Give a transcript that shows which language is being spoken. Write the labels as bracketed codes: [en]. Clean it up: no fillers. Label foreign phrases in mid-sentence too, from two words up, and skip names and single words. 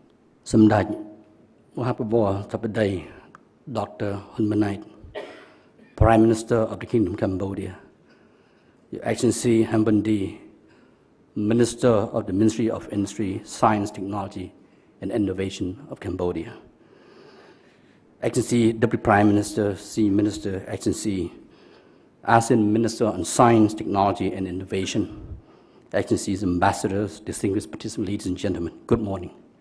[km] Samdech មហាប្រវត្តិធិបតី Dr. [en] Hun Manait Prime Minister of the Kingdom of Cambodia, Your Excellency Hambandi, Minister of the Ministry of Industry, Science, Technology, and Innovation of Cambodia, Excellency Deputy Prime Minister, Senior Minister, Excellency ASEAN Minister on Science, Technology, and Innovation, Excellencies, Ambassadors, distinguished participants, ladies and gentlemen, good morning.